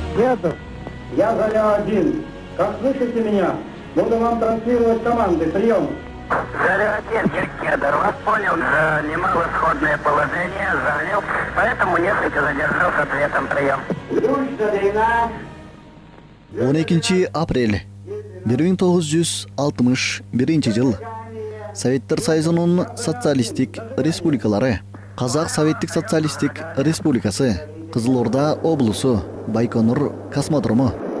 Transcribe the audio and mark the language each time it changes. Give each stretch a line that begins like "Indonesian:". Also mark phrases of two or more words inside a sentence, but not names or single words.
Russian: Советов. Я Заря-1. Как слышите меня? Буду вам транслировать команды. Прием. Заря-1, я Кедр. Вас понял, занимал исходное положение, залил, поэтому несколько задержал с ответом. Прием. Ключ Зарина.
Kyrgyz: 12 апрель 1961 жыл Советтер Союзунун социалистик республикалары Казак Советтик социалистик республикасы Кызыл Орда облусу Байконур космодрому.